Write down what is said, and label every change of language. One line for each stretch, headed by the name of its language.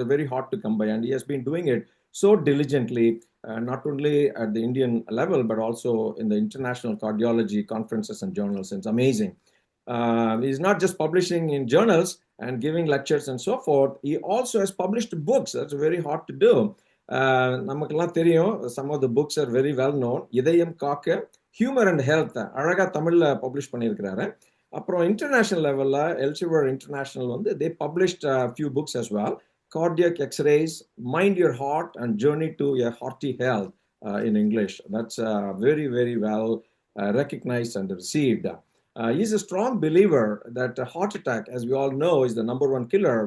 English: They're very hard to come by, and he has been doing it so diligently, not only at the Indian level but also in the international cardiology conferences and journals. It's amazing. He's not just publishing in journals and giving lectures and so forth. He also has published books. That's very hard to do.
Tamil: நமக்கெல்லாம் தெரியும்,
English: some of the books are very well known.
Tamil: இதயம் காக்க, humour and health அழகா தமிழ்ல publish பண்ணியிருக்கிறாரு. அப்புறம் international லெவல்ல எல்செவியர் international வந்து
English: they published a few books as well. Cardiac X-rays, Mind Your Heart, and Journey to a Hearty Health in English. That's very, very well recognized and received. He's a strong believer that a heart attack, as we all know, is the number one killer.